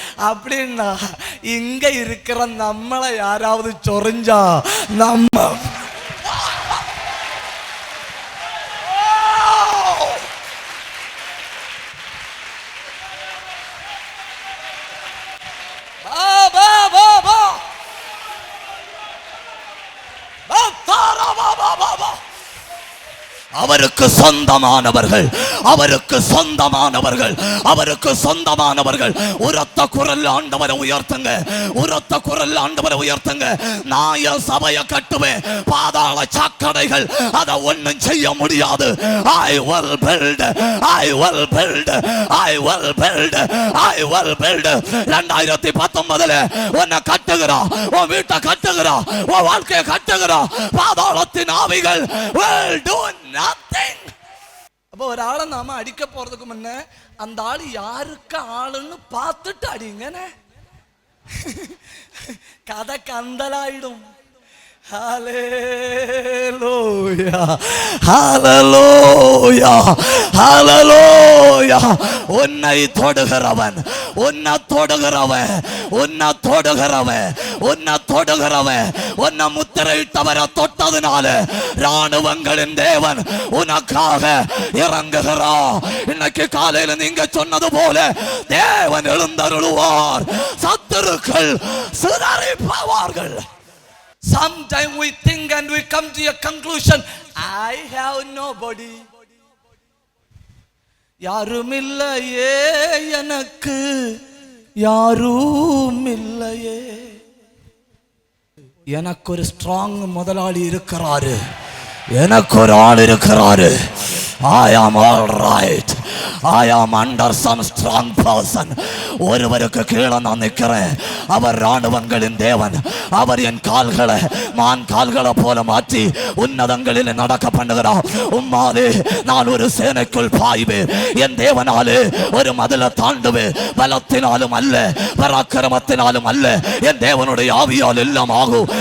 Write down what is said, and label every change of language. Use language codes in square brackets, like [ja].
[ta] அப்படின்னா இங்க இருக்கிற நம்மளை யாராவது சொரிஞ்சா நம்ம அவருக்கு சொந்தமானவர்கள், அவருக்கு சொந்தமானவர்கள், அவருக்கு சொந்தமானவர்கள். உரத்த குரல் ஆண்டவரை உயர்த்துங்க, உரத்த குரல் ஆண்டவரை உயர்த்துங்க. நான் என் சபையை கட்டுவேன், பாதாள சாக்கடைகள் அதை ஒன்னும் செய்ய முடியாது. [en] I will build, I will build, I will build, I will build. [ta] 2019 உன்னை கட்டுகிறோம், உன் வீட்டை கட்டுகிறோம், உன் வாழ்க்கையை கட்டுகிறோம். பாதாளத்தின் ஆவிகள் [en] will do nothing. [ta] அப்போ ஒரு ஆளை நாம அடிக்க போறதுக்கு முன்ன அந்த ஆள் யாருக்கு ஆளுன்னு பார்த்துட்டு அடிங்கன்னு கதை கந்தலாயிடும். ஹல்லேலூயா, ஹல்லேலூயா, ஹல்லேலூயா. உன்னை தொடுகிறவன், உன்னை தொடுகிறவன், உன்னை தொடுகிறவன், உன்னை தொடுகிறவன், உன்னை முத்திரையிட்டவரை தொட்டதுனால ராணுவங்களின் தேவன் உனக்காக இறங்குகிறார். இன்னைக்கு காலையில நீங்க சொன்னது போல தேவன் எழுந்தருளுவார், சத்துருக்கள் சிதறிப்பவார்கள். [en] Sometimes we think and we come to a conclusion, I have nobody. [ta] யாரும் இல்லையே எனக்கு, யாரும் இல்லையே. எனக்கு ஒரு ஸ்ட்ராங் முதலாளி இருக்கிறாரு, எனக்கு ஒரு ஆள் இருக்கிறாரு. [en] I am all right. I am under some strong person. [ta] ஒருவருக்கு கீழே நான் நிற்கிறேன். அவர் ராணுவங்களின் தேவன். அவர் என் கால்களை மான் கால்களை போல மாற்றி உன்னதங்களில் நடக்க பண்ணுகிறார். உம்மாலே நான் ஒரு சேனைக்குள் பாய்வேன், என் தேவனாலே ஒரு மதிலை தாண்டுவேன். பலத்தினாலும் அல்ல, பராக்கிரமத்தினாலும் அல்ல, என் தேவனுடைய ஆவியால் எல்லாம் ஆகும்.